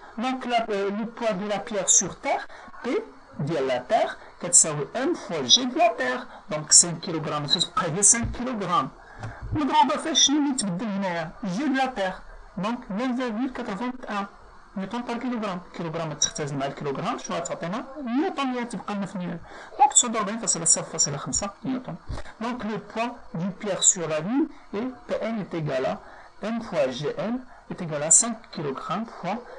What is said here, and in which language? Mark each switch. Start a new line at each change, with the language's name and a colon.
French: Donc le poids de la pierre sur Terre, P de la Terre, كتساوي M fois G de la Terre. Donc 5 kg, c'est 5 kg.
Arabic: نضربها في شنو اللي يتبدل هنايا؟
French: G de la Terre.
Arabic: Donc 9,81 نيوتن بار كيلوغرام. كيلوغرام تختزل مع الكيلوغرام، شنو غتعطينا؟ نيوتن اللي تبقى لنا في نيوتن. دونك 49,0,5 نيوتن.
French: Donc le poids du pierre sur la Lune est Pn est égal à M fois Gn est égal à 5 kg fois